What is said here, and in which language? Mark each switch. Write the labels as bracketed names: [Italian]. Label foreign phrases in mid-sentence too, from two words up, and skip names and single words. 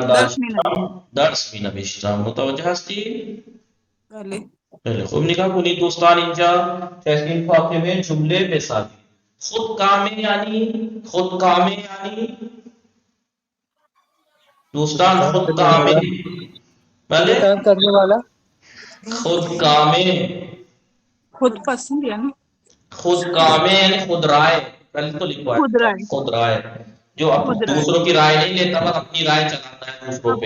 [Persian] درس می نویستم. درس می نوشتم. متوجه هستی؟ بله. خیلی خوب. نگاه کنید دوستان، اینجا تحسین فاطمه جمله بسازید. [Urdu] خود کامے یعنی دوستان خود کامے بھلے کام کرنے والا خود کامے خود پسند یعنی خود کامے یعنی خود رائے پہلے تو لکھوا خود ہے رائے خود رائے جو خود رائے دوسروں کی رائے نہیں لیتا بس اپنی رائے چلاتا ہے دوسروں پہ